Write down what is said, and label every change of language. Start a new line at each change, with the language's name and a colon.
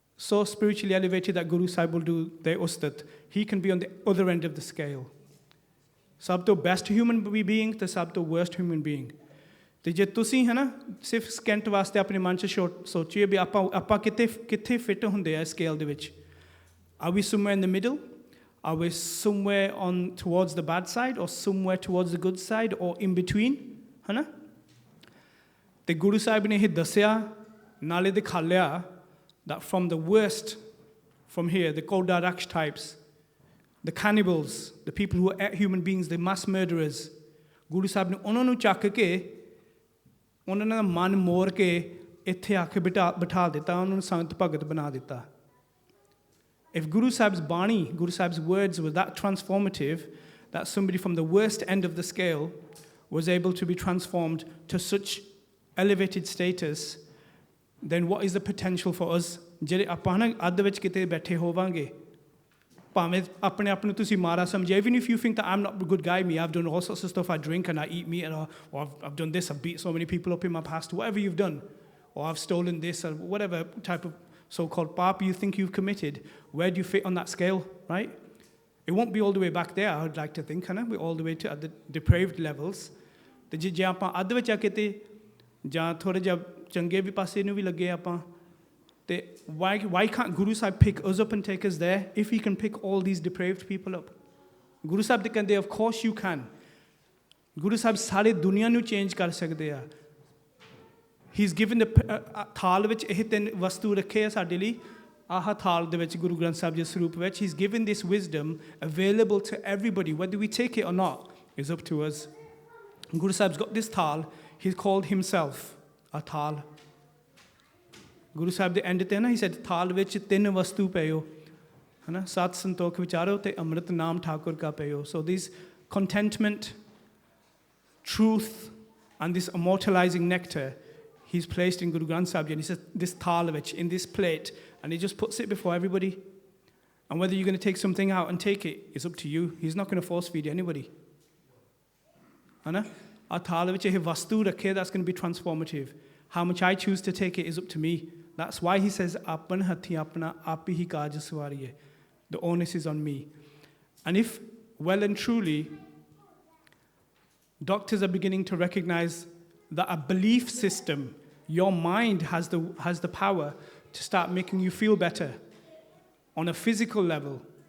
English: So spiritually elevated that Guru Sahib will do their ustat. He can be on the other end of the scale.
Punjabi: ਸਭ ਤੋਂ best human being ਤੇ ਸਭ ਤੋਂ worst human being. ਤੇ ਜੇ ਤੁਸੀਂ ਸਿਰਫ ਸਕਿੰਟ ਵਾਸਤੇ ਆਪਣੇ ਮਨ 'ਚ ਸੋਚੀਏ ਵੀ ਆਪਾਂ ਕਿੱਥੇ ਫਿੱਟ ਹੁੰਦੇ ਆ ਇਸ ਸਕੇਲ ਦੇ ਵਿੱਚ?
English: Are we somewhere in the middle? Are we somewhere on towards the bad side or somewhere towards the good side or in between?
Punjabi: ਤੇ ਗੁਰੂ ਸਾਹਿਬ ਨੇ ਇਹ ਦੱਸਿਆ ਨਾਲੇ ਦਿਖਾਲਿਆ
English: that from the worst, from here, the Koda Raksh types, the cannibals, the people who ate human beings, the mass murderers,
Punjabi: Guru Sahib ne ਉਹਨਾਂ ਨੂੰ ਚੱਕ ਕੇ ਉਹਨਾਂ ਦਾ ਮਨ ਮੋੜ ਕੇ ਇੱਥੇ ਆ ਕੇ ਬਿਠਾ ਦਿੱਤਾ, ਉਹਨਾਂ ਨੂੰ ਸੰਤ ਭਗਤ ਬਣਾ ਦਿੱਤਾ.
English: If Guru Sahib's Bani, Guru Sahib's words were that transformative, that somebody from the worst end of the scale was able to be transformed to such elevated status, then what is the potential for us?
Punjabi: ਜਿਹੜੇ ਆਪਾਂ ਅੱਧ ਵਿੱਚ ਕਿਤੇ ਬੈਠੇ ਹੋਵਾਂਗੇ, ਭਾਵੇਂ ਆਪਣੇ ਆਪ ਨੂੰ ਤੁਸੀਂ ਮਾਰਾ ਸਮਝੇ,
English: even if you think that I'm not a good guy, I've done all sorts of stuff, I drink and I eat meat, or I've done this, I've beat so many people up in my past, whatever you've done, or I've stolen this, or whatever type of so-called paap you think you've committed, where do you fit on that scale, right? It won't be all the way back there, I would like to think, we're all the way to at the depraved levels.
Punjabi: ਤੇ ਜੇ ਆਪਾਂ ਅੱਧ ਵਿੱਚ ਆ ਕਿਤੇ ਜਾਂ ਥੋੜ੍ਹਾ ਜਿਹਾ ਚੰਗੇ ਵੀ ਪਾਸੇ ਨੂੰ ਵੀ ਲੱਗੇ ਆਪਾਂ,
English: why can't Guru Sahib pick us up and take us there if he can pick all these depraved people up? Guru Sahib ਕਹਿੰਦੇ, of course you can.
Punjabi: Guru Sahib ਸਾਰੇ ਦੁਨੀਆ ਨੂੰ ਚੇਂਜ ਕਰ ਸਕਦੇ ਆ.
English: He's given the
Punjabi: ਥਾਲ ਵਿੱਚ ਇਹ ਤਿੰਨ ਵਸਤੂ ਰੱਖੇ ਆ ਸਾਡੇ ਲਈ, ਆਹ ਥਾਲ ਦੇ ਵਿੱਚ ਗੁਰੂ ਗ੍ਰੰਥ ਸਾਹਿਬ ਜੀ ਸਰੂਪ ਵਿੱਚ.
English: He's given this wisdom available to everybody, whether we take it or not is up to us. Guru Sahib's got this thal, he's called himself a thal.
Punjabi: Guru Sahib ਦੇ ਐਂਡ ਤੇ
English: he said
Punjabi: ਥਾਲ ਵਿੱਚ ਤਿੰਨ ਵਸਤੂ ਪਇਓ, ਸਤ ਸੰਤੋਖ ਵਿਚਾਰੋ ਤੇ ਅੰਮ੍ਰਿਤ ਨਾਮ ਠਾਕੁਰ ਕਾ ਪਇਓ.
English: So these contentment, truth and this immortalizing nectar he's placed in Guru Granth Sahib Ji, and he says this thal ਵਿੱਚ, in this plate, and he just puts it before everybody. And whether you're going to take something out and take it is up to you. He's not going to force feed anybody.
Punjabi: ਆ ਥਾਲ ਵਿੱਚ ਇਹ ਵਸਤੂ ਰੱਖੇ,
English: that's going to be transformative. How much I choose to take it is up to me. That's why he says,
Punjabi: Apan hathi apna api hi kaaj swariye.
English: The onus is on me. And if, well and truly, doctors are beginning to recognize that a belief system, your mind has the power to start making you feel better on a physical level.